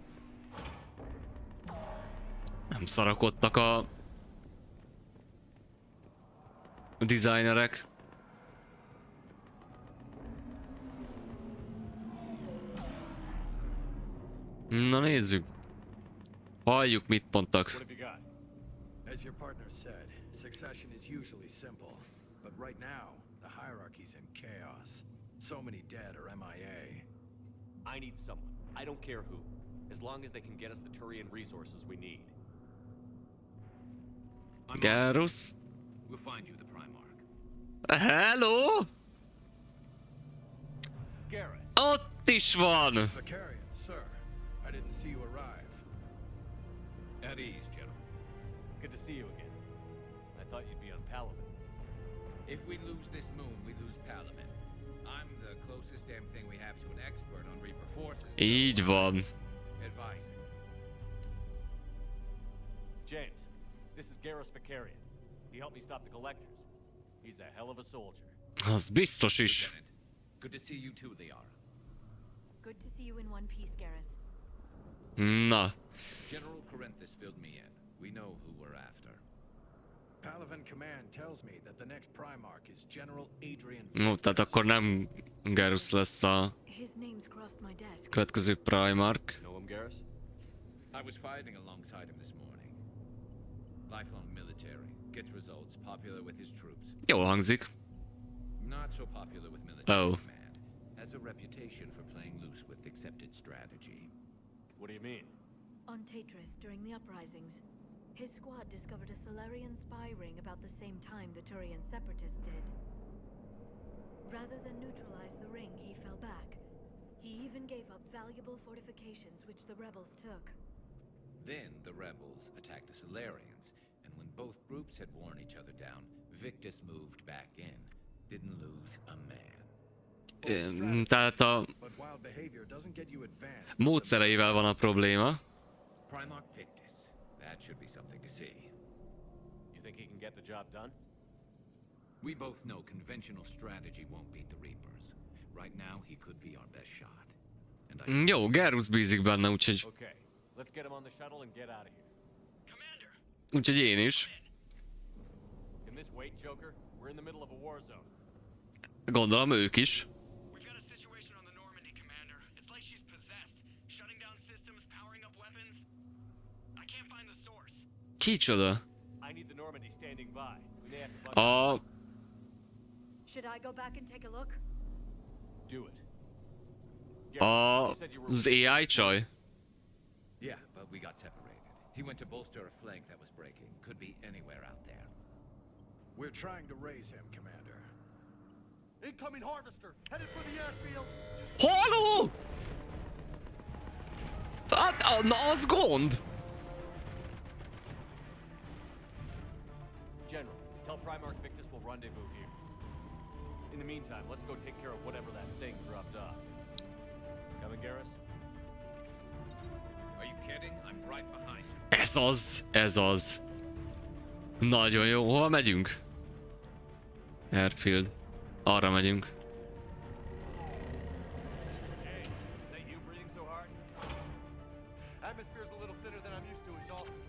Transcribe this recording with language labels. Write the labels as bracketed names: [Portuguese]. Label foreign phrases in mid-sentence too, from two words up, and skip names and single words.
[Hungarian] Nem szarakodtak a designerek. Na nézzük. Halljuk, mit mondtak. [English] As your partner said, succession is usually simple, but right now the hierarchy's in chaos. So many dead or MIA. I need someone. I don't care who. As long as they can get us the Turian resources we need. Garus. We'll find you the Primarch. Hello! Garrus. [Hungarian] Ott is van! [English] Vicarian, sir. I didn't see you arrive. At ease, General. Good to see you again. I thought you'd be on Palaven. If we lose this moon, we lose Palaven. I'm the closest damn thing we have to an expert on Reaper forces. [Hungarian] Így van. [English] Advising. James, this is Garrus Vicarian. The helped me stop the collectors. He's a hell of a soldier. [Hungarian] Az biztos is. [English] Good to see you too, Liara. Good to see you in one piece, Garrus. [Hungarian] Na. [English] General Corinthus filled me in. We know who we're after. Palaven Command tells me that the next Primarch is General Adrian. No, [Hungarian] tehát akkor nem Garrus lesz a [English] His name's crossed my desk. [Hungarian] következő Primarch. [English] Know him, Garrus? I was fighting alongside him this morning. Lifelong military, gets results, popular with his troops. [Hungarian] Jól hangzik. [English] Not so popular with military Oh. command. Has a reputation for playing loose with accepted strategy. What do you mean? On Tatris, during the uprisings, his squad discovered a Solarian spy ring about the same time the Turian separatists did. Rather than neutralize the ring, he fell back. He even gave up valuable fortifications which the rebels took. Then the rebels attacked the Solarians, and when both groups had worn each other down, Victus moved back in. Didn't lose a man. [Hungarian] Tehát a [English] But wild behavior doesn't get you advanced. [Hungarian] módszereivel van a probléma. [English] Primarch Victus. That should be something to see. You think he can get the job done? We both know conventional strategy won't beat the Reapers. Right now, he could be our best shot. And I... [Hungarian] Jó, Garrus bízik benne, úgyhogy... [English] Okay, let's get him on the shuttle and get out of here. Commander! [Hungarian] Úgyhogy én is. [English] Can this wait, Joker? We're in the middle of a war zone. [Hungarian] Gondolom ők is. [English] We've got a situation on the Normandy, Commander. It's like she's possessed. Shutting down systems, powering up weapons. I can't find the source. [Hungarian] Kicsoda? [English] I need the Normandy standing by. We may have to [Hungarian] A... [English] Should I go back and take a look? do it. [Hungarian] Az AI csaj? [English] Yeah, but we got separated. He went to bolster a flank that was breaking. Could be anywhere out there. We're trying to raise him, Commander. Incoming harvester, headed for the airfield. [Hungarian] Halló! Hát, na az gond! [English] General, tell Primarch Victus we'll rendezvous here. In the meantime, let's go take care of whatever that thing dropped off. Coming, Garrus? Are you kidding? I'm right behind you. [Hungarian] Ez az, ez az. Nagyon jó, hova megyünk? Airfield. Arra megyünk. [English] Hey, is that you breathing so hard? Atmosphere's a little thinner than I'm used to, is all.